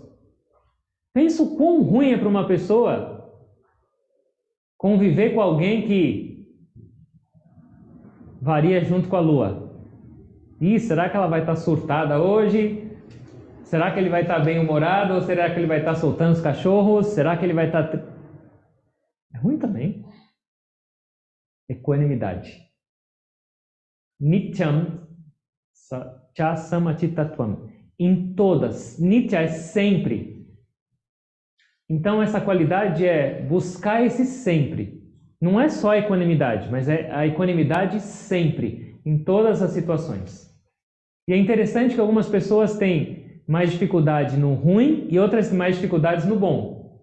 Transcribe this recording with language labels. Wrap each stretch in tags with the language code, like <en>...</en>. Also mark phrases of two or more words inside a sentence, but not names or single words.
<pt>Pensa o quão ruim é para uma pessoa conviver com alguém que varia junto com a lua. Ih, será que ela vai estar surtada hoje? Será que ele vai estar bem-humorado? Ou será que ele vai estar soltando os cachorros? Será que ele vai estar... É ruim também. Equanimidade.</pt> <sa>Nityam cha samachittatvam.</sa> <pt>Em todas. Nitya é sempre. Então essa qualidade é buscar esse sempre. Não é só a equanimidade, mas é a equanimidade sempre, em todas as situações. E é interessante que algumas pessoas têm mais dificuldade no ruim e outras mais dificuldades no bom.</pt>